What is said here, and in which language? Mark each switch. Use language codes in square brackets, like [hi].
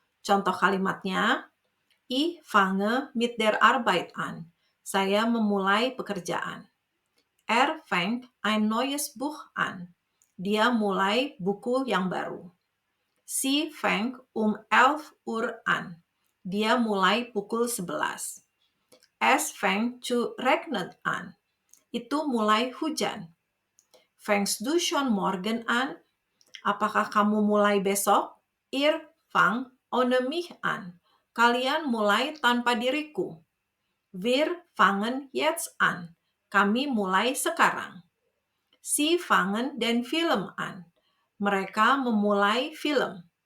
[id] Contoh kalimatnya, [de] ich fange mit der Arbeit an. [id] Saya memulai pekerjaan. [de] Er fängt ein neues Buch an. [id] Dia mulai buku yang baru. [de] Sie fängt 11 Uhr an. [id] Dia mulai pukul 11. [de] Es fängt zu regnen an. [id] Itu mulai hujan. [de] Fängst du schon morgen an? [id] Apakah kamu mulai besok? [de] Ihr fangt ohne mich an. [id] Kalian mulai tanpa diriku. [de] Wir fangen jetzt an. [id] Kami mulai sekarang. [de] Sie fangen den Film an. [id] Mereka memulai film.